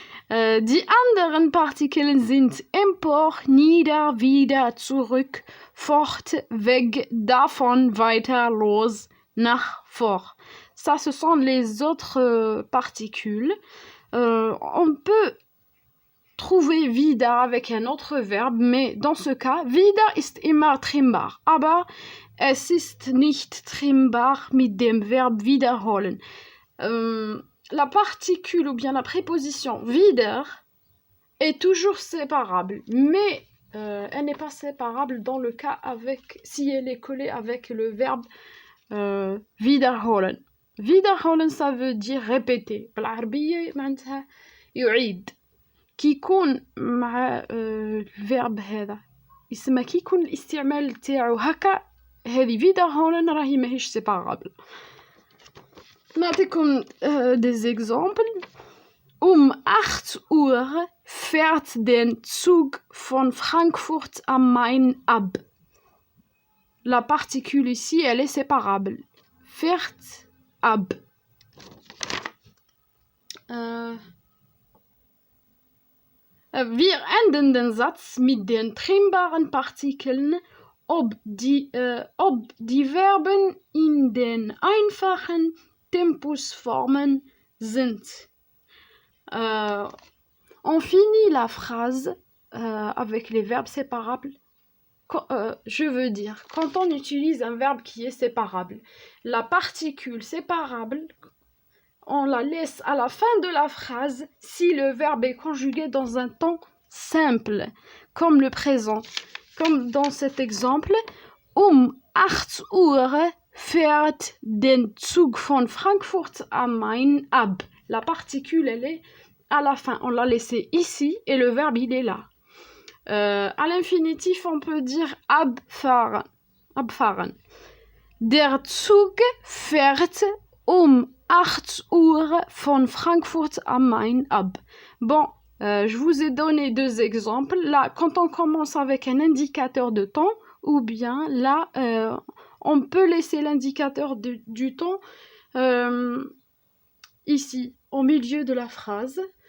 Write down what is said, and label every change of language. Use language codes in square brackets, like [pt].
[de] Die anderen Partikeln sind empor, nieder, wieder, zurück, fort, weg, davon, weiter, los, nach, vor. [fr] Ça, ce sont les autres particules. On peut trouver wieder avec un autre verbe, mais dans ce cas, [de] wieder ist immer trinnbar, aber es ist nicht trinnbar mit dem Verb wiederholen. La particule ou bien la préposition wieder est toujours séparable, mais elle n'est pas séparable dans le cas avec si elle est collée avec le verbe wiederholen. [fr] Wiederholen, ça veut dire répéter. [ar] بالعربية معناتها يعيد. كي يكون مع الفيرب هذا يسمى كي يكون الاستعمال تاعو هكا هذه wiederholen راهي ماهيش سيبارابل. نعطيكم [fr] des exemples. [de] 8 Uhr fährt der Zug von Frankfurt am Main ab. [fr] La particule ici, elle est séparable. [de] Fährt ab. Wir enden den Satz mit den trinnbaren Partikeln, ob die Verben in den einfachen Tempusformen sind. [fr] On finit la phrase avec les verbes séparables. Je veux dire, quand on utilise un verbe qui est séparable, la particule séparable, on la laisse à la fin de la phrase si le verbe est conjugué dans un temps simple, comme le présent. Comme dans cet exemple, [de] 8 Uhr fährt den Zug von Frankfurt am Main ab. [fr] La particule, elle est à la fin. On l'a laissée ici et le verbe, il est là. À l'infinitif, on peut dire abfahren. Abfahren. [de] Der Zug fährt 8 Uhr von Frankfurt am Main ab. [fr] Bon, je vous ai donné 2 exemples. Là, quand on commence avec un indicateur de temps, ou bien là, on peut laisser l'indicateur du temps ici, au milieu de la phrase.